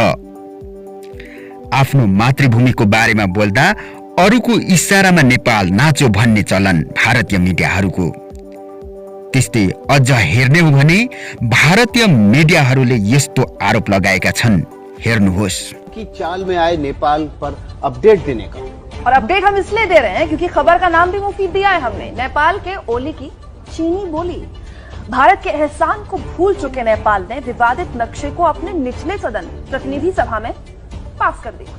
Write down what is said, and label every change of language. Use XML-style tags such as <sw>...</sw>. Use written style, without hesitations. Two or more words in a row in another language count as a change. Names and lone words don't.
<ne>आफ्नो मातृभूमिको बारेमा बोल्दा अरूको इशारामा नेपाल नाचो भन्ने चलन भारतीय मिडियाहरूको। त्यस्तै अझ हेर्ने हो भने भारतीय मिडियाहरूले यस्तो आरोप लगाएका छन्, हेर्नुहोस्।</ne> <hi>कि चाल में आए नेपाल पर अपडेट देने का, और अपडेट हम इसलिए दे रहे हैं क्योंकि खबर का नाम भी मुफीद दिया है हमने। नेपाल के ओली की चीनी बोली। भारत के एहसान को भूल चुके नेपाल ने विवादित नक्शे को अपने निचले सदन प्रतिनिधि सभा में पास कर दिया।</hi>